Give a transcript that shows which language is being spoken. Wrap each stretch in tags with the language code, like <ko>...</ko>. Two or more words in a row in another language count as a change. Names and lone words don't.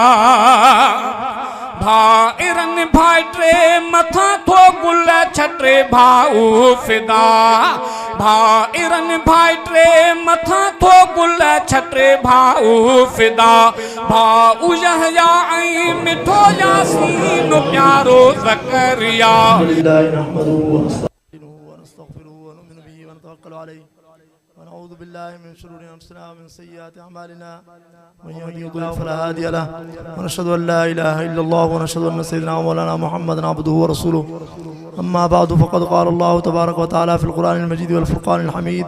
<sd>भाइरन भाइटे मथा थो गुल छटे भाऊ फिदा। भाइरन भाइटे मथा थो गुल छटे भाऊ फिदा। भाऊ यहया ऐं मिठो यासीन प्यारो ज़करिया।</sd> <ar>ونعوذ بالله من شرور انفسنا ومن سيئات اعمالنا من يهده الله فلا هادي له ونشهد ان لا اله الا الله ونشهد ان سيدنا ومولانا محمدا عبده ورسوله. اما بعد فقد قال الله تبارك وتعالى في القران المجيد والفرقان الحميد.</ar>